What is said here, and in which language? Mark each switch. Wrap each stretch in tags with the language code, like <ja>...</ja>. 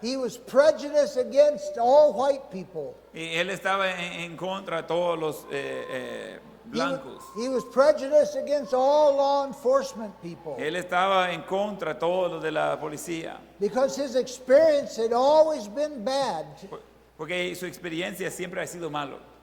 <en>He was prejudiced against all white people.</en> <es>Y él estaba en contra de todos los blancos.</es> <en>He was prejudiced against all law enforcement people.</en> <es>Él estaba en contra de todo lo de la policía.</es> <en>Because his experience had always been bad.</en> <es>Porque su experiencia siempre ha sido malo.</es>